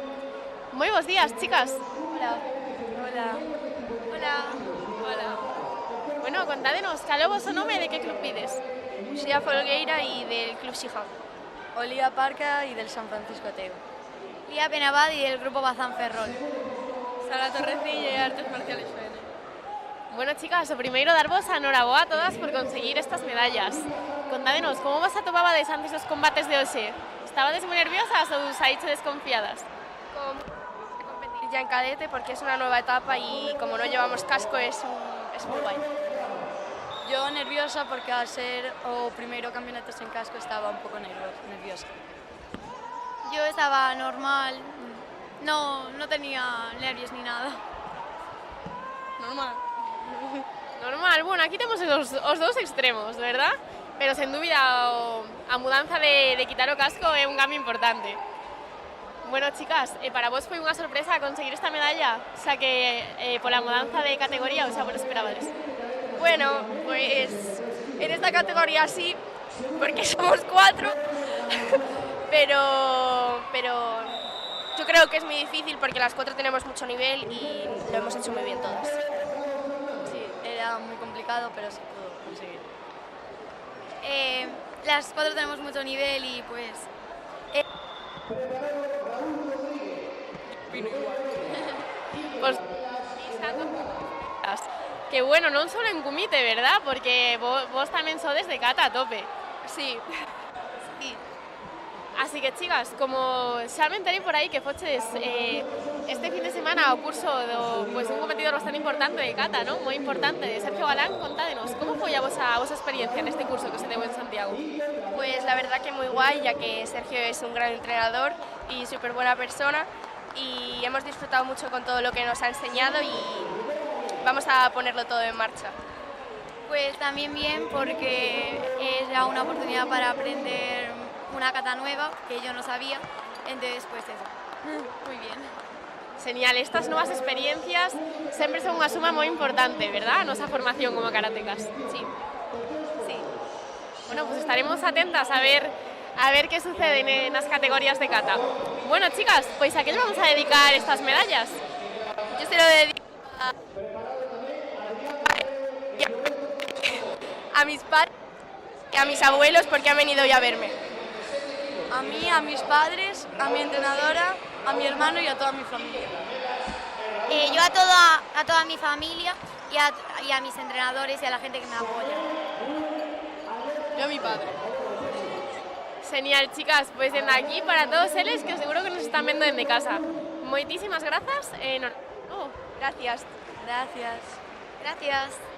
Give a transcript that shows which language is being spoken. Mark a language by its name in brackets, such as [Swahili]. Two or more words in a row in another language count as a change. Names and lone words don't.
[Galician] Moi bons días, chicas. [Spanish] Hola. Hola. Hola. Hola. [Galician] Bueno, contádenos, cal é o vosso nome e de que club pides? [Spanish] Uxía Folgueira y del Club Sija. Olía Parca y del San Francisco Ateo. Lía Penabad y del Grupo Bazán Ferrol. Sara Torrecilla y Artes Marciales FN. [Galician] Bueno, chicas, o primeiro darvos a noraboa a todas por conseguir estas medallas. Contádenos, como vos atopabades antes dos combates de hoxe? Estabades moi nerviosas ou saíche desconfiadas? [Spanish] Competir ya en cadete porque es una nueva etapa y como no llevamos casco es muy guay. Yo nerviosa porque al ser [Galician] o primeiro campeonato sen casco estaba un pouco nerviosa. [Spanish] Yo estaba normal, no tenía nervios ni nada. Normal. [Galician] Normal, bueno, aquí temos os dous extremos, verdad? Pero sen dúbida a mudanza de quitar o casco é un cambio importante. Bueno, chicas, para vos foi unha sorpresa conseguir esta medalla, xa que pola mudanza de categoría, o xa vos esperabades. [Spanish] Bueno, pues en esta categoría sí, porque somos 4, pero yo creo que es muy difícil porque las 4 tenemos mucho nivel y lo hemos hecho muy bien todas. Sí, era muy complicado, pero se pudo conseguir. Las 4 tenemos mucho nivel y pues... [Galician] Pues, que bueno, non só en comité, verdad? Porque vos tamén sodes de cata a tope. Sí. Sí. Así que, chicas, como xa me enterei por aí que foches este fin de semana ao curso pues, un competidor bastante importante de cata, ¿no? Moi importante, de Sergio Galán, contádenos, como foi a vosa experiencia neste curso que se deu en Santiago? [Spanish] Pues la verdad que muy guay, ya que Sergio es un gran entrenador y súper buena persona y hemos disfrutado mucho con todo lo que nos ha enseñado y vamos a ponerlo todo en marcha. Pues también bien porque era una oportunidad para aprender una kata nueva que yo no sabía, entonces pues eso, muy bien. [Galician] Genial, estas novas experiencias sempre son unha suma moi importante, verdad? A nosa formación como karatecas. Sí. Sí. Bueno, pues estaremos atentas a ver qué sucede nas categorías de kata. [Spanish] Bueno, chicas, pues ¿a qué le vamos a dedicar estas medallas? Yo se lo dedico a mis padres y a mis abuelos porque han venido hoy a verme. A mí, a mis padres, a mi entrenadora, a mi hermano y a toda mi familia. Yo a toda mi familia y a mis entrenadores y a la gente que me apoya. Yo a mi padre. Genial, chicas, pues desde aquí para todos eles que seguro que nos están viendo desde casa. [Galician] Moitísimas grazas. [Spanish] Gracias. Gracias. Gracias.